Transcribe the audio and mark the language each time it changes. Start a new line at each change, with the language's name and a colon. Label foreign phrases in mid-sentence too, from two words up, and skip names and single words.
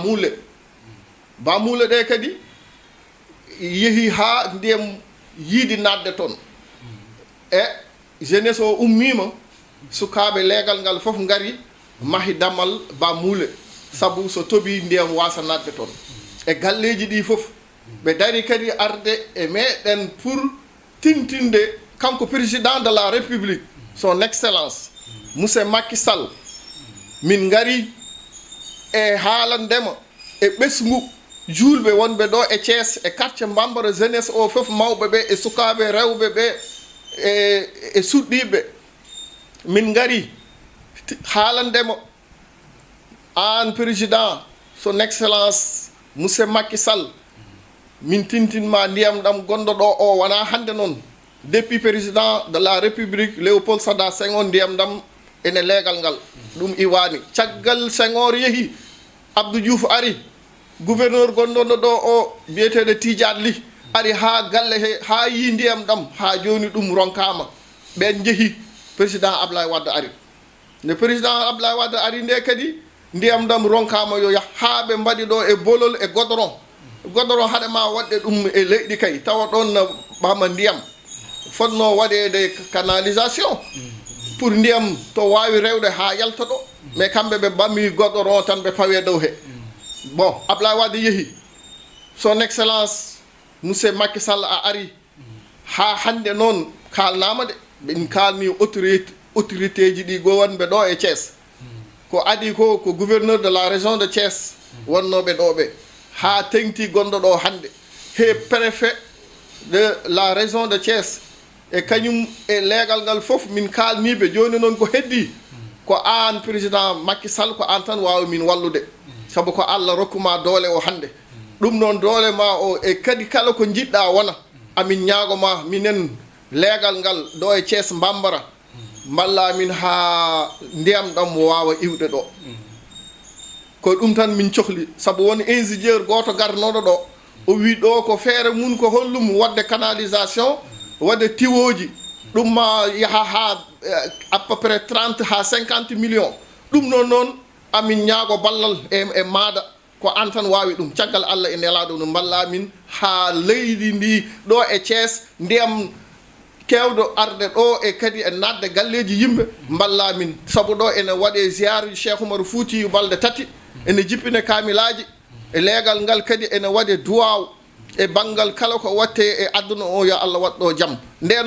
Fula: bamule ɗe kadi yeehi ha ndiyam yiidi nadde toon e jeunesse o ummima sukaɓe leegal ngal fof ngari mahi damal bamule sabu so toɓi ndiyam wasa nadde toon e galleji ɗi fof ɓe dari kadi arde e meɗen pour tintinde kanko
French: président de la république son excellence monsieur
Fula: Macky Sall min ngari e haalandema e ɓesgu julɓe wonɓe ɗo e Thiès e quartier Bambara jeunesse o fof mawɓe ɓe e sukaɓe rewɓe ɓe e suɗɗiɓe min ngari haalandema an
French: président son excellence monsieur
Fula: Macky Sall min tintinma ndiyam ɗam gonɗo ɗo o wona hande noon
French: depuis président de la république
Fula: Léopold Sédar Senghor ndiyam ɗam ene leegal ngal ɗum iwani caggal Senghor yeehi Abdou Diouf ari gouverneur gonɗono ɗo o biyeteɗo Tidiane Ly ari ha galle he ha yi ndiyam ɗam ha joni ɗum ronkama ɓen jeehi président Ablaye Wade ari nde président Ablaye Wade ari nde kadi ndiyam ɗam ronkama yo yah ha ɓe mbaɗi ɗo e bolol e godoron haɗema waɗde ɗum e leyɗi kay tawa ɗon no ɓama ndiyam fotno waɗede
French: canalisation pour
Fula: ndiyam to wawi rewde ha yalta ɗo mais kamɓe ɓe ɓammi godoron tan ɓe pawe dow he bon Ablaye Wade yeehi
French: son excellence monsieur
Fula: Macky Sall a ari ha hande noon kalnama de ɓen kalni autorité ji ɗi gowonɓe ɗo e Thiès ko adi ko
French: gouverneur de la région de
Fula: Thiès wonnoɓe ɗo ɓe ha tengti gonɗo ɗo hande he
French: préfet de la région de
Fula: Thiès e kañum e leegal ngal fof min kalniɓe joni noon ko heddi ko an président Macky Sall ko an tan wawi min wallude saabu ko Allah rokkuma doole o hande ɗum noon doole ma o e kadi kala ko jiɗɗa wona amin ñaagoma minen leegal ngal ɗo e Thiès Bambara mballa min ha ndiyam ɗam wawa iwde ɗo ko ɗum tan min cohli saabu won ingénieur goto garnoɗo ɗo o wi ɗo ko feere mun ko hollum wadde canalisation wadde tiwoji ɗum ma yaha ha
French: à peu près
Fula: 30 ha 50 millions ɗum noon amin ñaago ballal e maada ko an tan wawi ɗum caggal Allah e nelaɗo no mballa min ha leydi ndi ɗo e Thiès ndiyam kewɗo arde ɗo e kadi e nadde galleji yimɓe mballa min saabu ɗo ene waɗe ziare Cheikh Oumar Fouti balɗe tati ene jippine kamilaji e leegal ngal kadi ene waɗe duwaw e banggal kala ko watte e aduna o yo Allah waɗɗo jaam nden